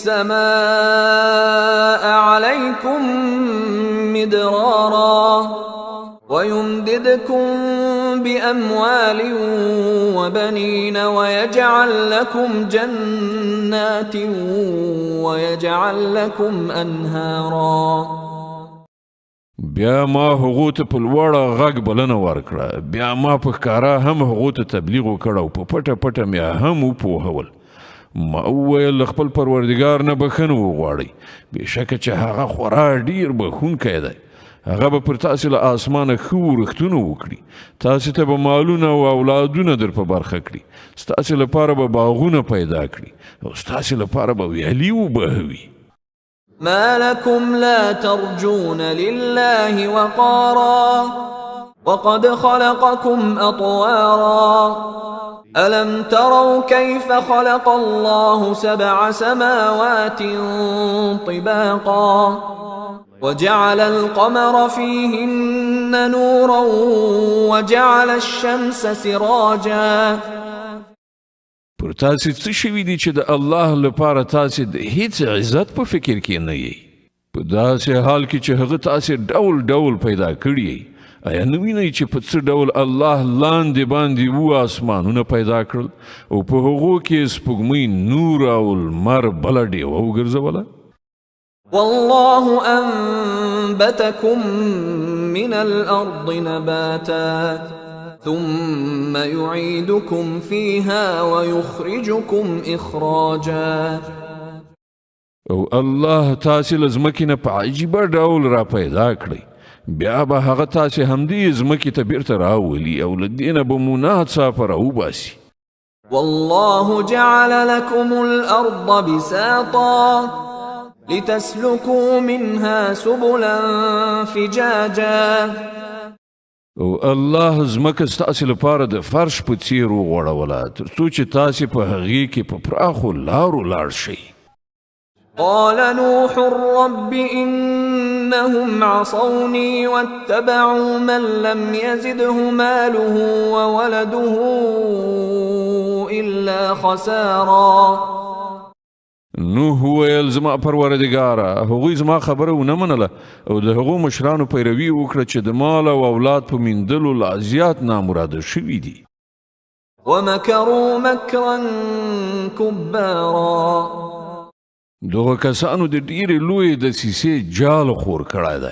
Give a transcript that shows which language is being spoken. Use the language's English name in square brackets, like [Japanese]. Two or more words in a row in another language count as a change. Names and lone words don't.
[Arabic] السماء عليكم مدرارا ويمددكم بأموال وبنين ويجعل لكم جنات ويجعل لكم أنهارا. [Pashto] بیا ما هغو ته په لوړه غږ بلنه ورکړه. بیا ما په ښکاره هم هغو ته تبلیغ وکړ او په پټه پټه مې هم وپوهول. ما وویل خپل پروردګار نه بخښنه وغواړئ بېشکه چې هغه خورا ډېر بخښونکی دی. هغه به پر تاسې له آسمانه ښه ورښتونه وکړي. تاسې ته به مالونه او اولادونه در په برخه کړي. ستاسې لپاره به باغونه پیدا کړي او ستاسې لپاره به ویالې وبهوي. [Arabic] ما لكم لا ترجون لله وقارا وقد خلقكم أطوارا ألم تروا كيف خلق الله 7 سماوات طباقا وجعل القمر فيهن نورا وجعل الشمس سراجا. [Pashto] پر تاسې څه شوي دي چې د الله لپاره تاسې د هیڅ عزت په فکر کې نه یې په داسې حال کې چې هغه تاسې ډول ډول پیدا کړي آیا نه وینئ چې په څه ډول الله لاندې باندې آسمانونه پیدا کړل او په هغو کې سپوږمۍ نور او لمر بله ډیوه وګرځوله؟ [Arabic] والله أنبتكم من الأرض نباتا ثم يعيدكم فيها ويخرجكم إخراجا. [Pashto] او الله تاسې له ځمکې نه په عجیبه ډول را پیدا کړئ، بیا به هغه تاسې همدې ځمکې ته بیرته راولي او له دې نه به مو ناڅاپه راوباسي. [Arabic] والله جعل لكم الأرض بساطا لتسلكوا منها سبلا فجاجا. [Pashto] او الله ځمکه ستاسې لپاره د فرش په څیر وغوړوله تر څو چې تاسې په هغې کې په پراخو لارو لاړ شئ. [Arabic] قال نوح رب إنهم عصوني واتبعوا من لم يزده ماله وولده إلا خسارا. [Pashto] نوح ویل زما پروردګاره هغوی زما خبره ونه منله او د هغو مشرانو پیروي وکړه چې د مال او اولاد په میندلو لا زیات نامراده شوي دي. [Arabic] ومكروا مكرا كبارا. [Pashto] دغه کسانو د ډیرې لویې دسیسې جال خور کړی دی.